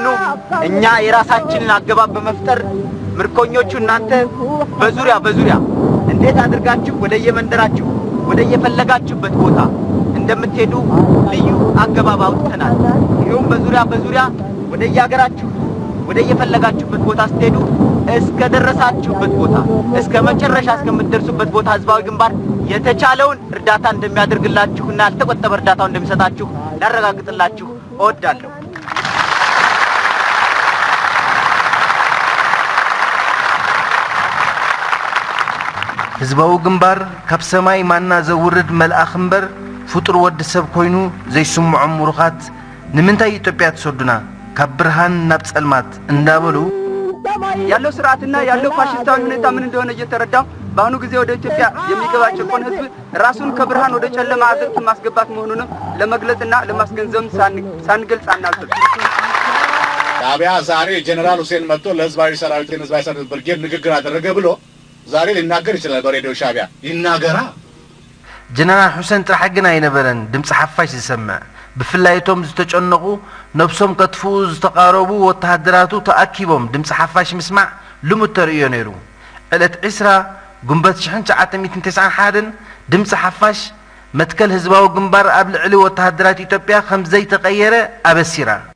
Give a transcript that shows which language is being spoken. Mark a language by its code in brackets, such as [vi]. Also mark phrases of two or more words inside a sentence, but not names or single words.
[am] እኛ የራሳችንን አገባብ በመፍጠር ምርኮኞቹ እናንተ በዙሪያ እንዴት አድርጋችሁ ወደየመንደራችሁ ወደየፈለጋችሁበት ቦታ እንደምትሄዱ ልዩ አገባብ አውጥተናል ይሁን በዙሪያ ወደየሀገራችሁ ወደየፈለጋችሁበት ቦታ ስትሄዱ እስከ ደረሳችሁበት ቦታ እስከ መጨረሻ እስከምትደርሱበት ቦታ ህዝባዊ ግንባር የተቻለውን እርዳታ እንደሚያደርግላችሁና ያልተቆጠበ እርዳታው እንደሚሰጣችሁ ላረጋግጥላችሁ እወዳለሁ [ti] ህዝባዊ ግንባር ካብ ሰማይ ማና ዘውርድ መልአኽ እምበር ፍጡር ወዲ ሰብ ኮይኑ ዘይስምዖም ሙሩኻት ንምንታይ ኢትዮጵያ ተሰዱና ካብ ብርሃን ናብ ጸልማት እንዳበሉ [am] ያለው ስርዓትና ያለው ፋሽስታዊ ሁኔታ ምን እንደሆነ እየተረዳው በአሁኑ ጊዜ ወደ ኢትዮጵያ የሚገባ ጭቆን ህዝብ ራሱን ከብርሃን ወደ ጨለማ አዘቅት ማስገባት መሆኑን ለመግለጽና ለማስገንዘብ ሳንገልጽ አናልፍም ሻዕቢያ ዛሬ ጀነራል ሁሴን መጥቶ ለህዝባዊ ሰራዊትን ህዝባዊ ሰራዊት ብርጌድ ንግግር አደረገ ብሎ ዛሬ ሊናገር ይችላል በሬዲዮ ሻዕቢያ ይናገራ [ti] ጀነራል ሁሴን ጥራሕ ግን አይነበረን ድምጽ ሓፋሽ ዝሰምዕ ብፍላይቶም ዝተጨነቁ ነብሶም ከጥፉ ዝተቃረቡ ወተሃደራቱ ተኣኪቦም ድምጽ ሓፋሽ ምስማዕ ልሙድ ተርእዮ ነይሩ ዕለት 10 ጉንበት 1991 ድምጽ ሓፋሽ መትከል ህዝባዊ ግንባር ኣብ ልዕሊ ወተሃደራት ኢትዮጵያ ከም ዘይተቀየረ ኣበሲራ